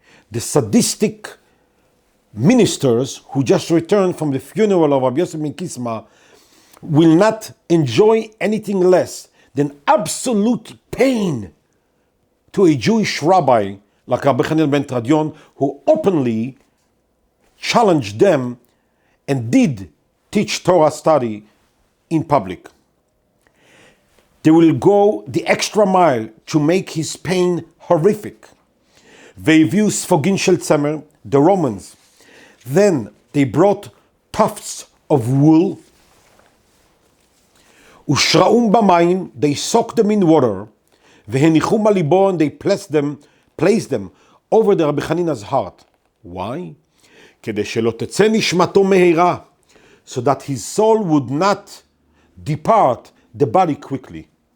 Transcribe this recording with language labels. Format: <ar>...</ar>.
<en>The sadistic ministers who just returned from the funeral of Rabbi Yosef ben Kisma will not enjoy anything less than absolute pain to a Jewish rabbi like Rabbi Chanina Ben Tradion, who openly challenged them and did teach Torah study in public. They will go the extra mile to make his pain horrific.</en> <he>והביאו ספוגין של צמר,</he> <en>the Romans. Then they brought tufts of wool.</en> <he>ושרעום במים,</he> <en>they soaked them in water.</en> <he>והניחום על ליבו,</he> <en>and they placed them over the Rabbi Chanina's heart. Why?</en> <he>כדי שלא תצא נשמתו מהירה,</he> <en>so that his soul would not depart the body quickly.</en>